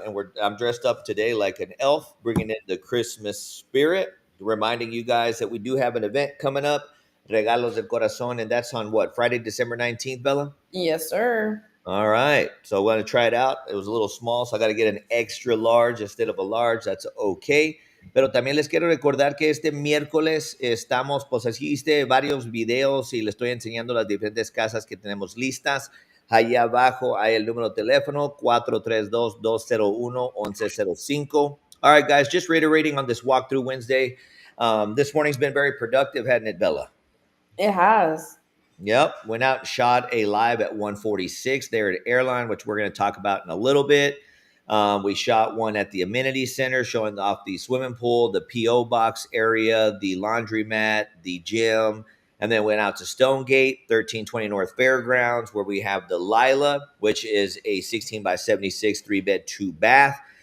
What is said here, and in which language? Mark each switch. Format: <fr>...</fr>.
<en>And I'm dressed up today like an elf, bringing in the Christmas spirit, reminding you guys that we do have an event coming up, Regalos del Corazon, and that's on what, Friday, December 19th, Bella? Yes, sir. All right. So I want to try it out. It was a little small, so I got to get an extra large instead of a large. That's okay.</en> <es>Pero también les quiero recordar que este miércoles estamos, pues así hice varios videos y les estoy enseñando las diferentes casas que tenemos listas. Allá abajo hay el número de teléfono 432-201-1105.</es> <en>All right, guys, just reiterating on this walkthrough Wednesday. This morning's been very productive, hadn't it, Bella? It has. Yep, went out and shot a live at 146 there at Airline, which we're going to talk about in a little bit. We shot one at the amenity center, showing off the swimming pool, the PO box area, the laundromat, the gym, and then went out to Stonegate, 1320 North Fairgrounds, where we have the Lila, which is a 16 by 76 3-bed, 2-bath.</en>